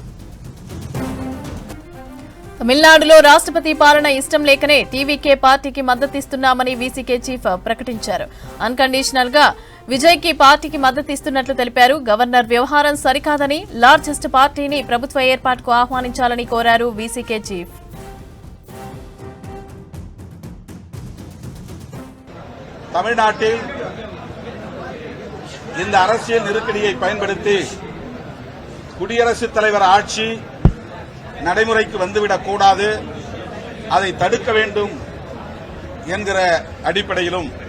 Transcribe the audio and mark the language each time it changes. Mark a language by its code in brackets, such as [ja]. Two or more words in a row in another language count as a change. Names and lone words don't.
[te] తమిళనాడులో రాష్ట్రపతి పాలన ఇష్టం లేకనే టీవీకే పార్టీకి మద్దతిస్తున్నామని వీసీకే చీఫ్ ప్రకటించారు. అన్కండిషనల్ గా విజయ్ కి పార్టీకి మద్దతిస్తున్నట్లు తెలిపారు. గవర్నర్ వ్యవహారం సరికాదని లార్జెస్ట్ పార్టీని ప్రభుత్వ ఏర్పాటుకు ఆహ్వానించాలని కోరారు వీసీకే చీఫ్. [ta] தமிழ்நாட்டில் இந்த அரசியல் நெருக்கடியை பயன்படுத்தி குடியரசுத் தலைவர் ஆட்சி நடைமுறைக்கு வந்துவிடக் கூடாது, அதை தடுக்க வேண்டும் என்கிற அடிப்படையிலும்